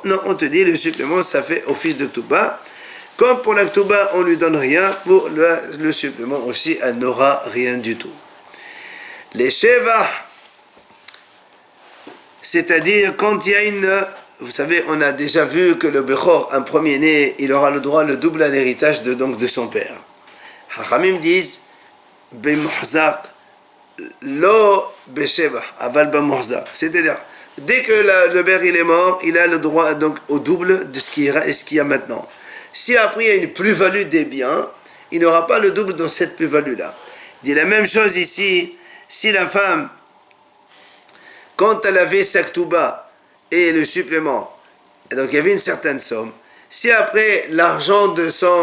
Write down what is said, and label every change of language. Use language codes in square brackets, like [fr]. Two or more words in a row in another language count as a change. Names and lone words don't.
[fr] Non, on te dit, le supplément, ça fait office de Ktouba. Comme pour la Ktouba, on ne lui donne rien, pour le supplément aussi, elle n'aura rien du tout. Les Sheva, c'est-à-dire quand il y a vous savez, on a déjà vu que le Bechor, un premier-né, il aura le droit, le double à l'héritage de son père. Hachamim disent, [he] במוחזק, לא בשבח, אבל במוחזק. [fr] C'est-à-dire, dès que le père il est mort, il a le droit donc au double de ce qu'il y a maintenant. Si après il y a une plus-value des biens, il n'aura pas le double dans cette plus-value-là. Il dit la même chose ici, si la femme, quand elle avait sa Ktouba et le supplément, et donc il y avait une certaine somme, si après l'argent de son